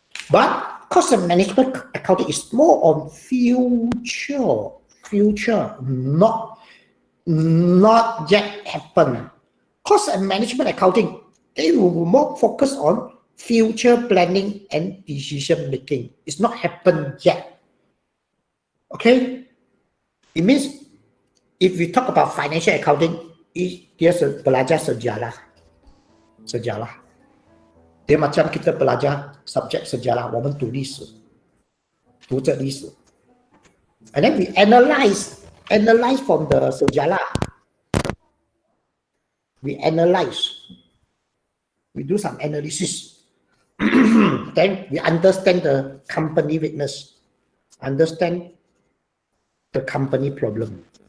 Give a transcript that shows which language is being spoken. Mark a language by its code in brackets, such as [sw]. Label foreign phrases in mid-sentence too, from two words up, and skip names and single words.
[en] But cost and management accounting is more on future, not yet happen. Cost and management accounting, they will be more focused on future planning and decision making. It's not happened yet. Okay? It means if we talk about financial accounting, [ms] dia belajar sejarah. Dia macam kita belajar subjek sejarah, [zh] 我们读历史，读这历史。 [en] And then we analyze from the [zh] sejarah. [en] We do some analysis. Then we understand the company weakness, understand the company problem.